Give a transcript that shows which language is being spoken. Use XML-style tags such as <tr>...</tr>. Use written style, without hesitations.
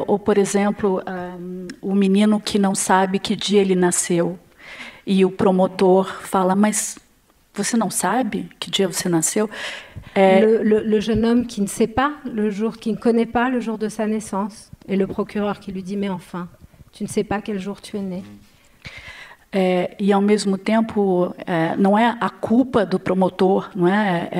<pt>Ou, por exemplo, o menino que não sabe que dia ele nasceu e o promotor fala, mas você não sabe que dia você nasceu?</pt> <fr>Le jeune homme qui ne sait pas le jour, qui ne connaît pas le jour de sa naissance, et le procureur qui lui dit, mais enfin, tu ne sais pas quel jour tu es né.</fr> <pt>e ao mesmo tempo não é a culpa do promotor, não é?</pt>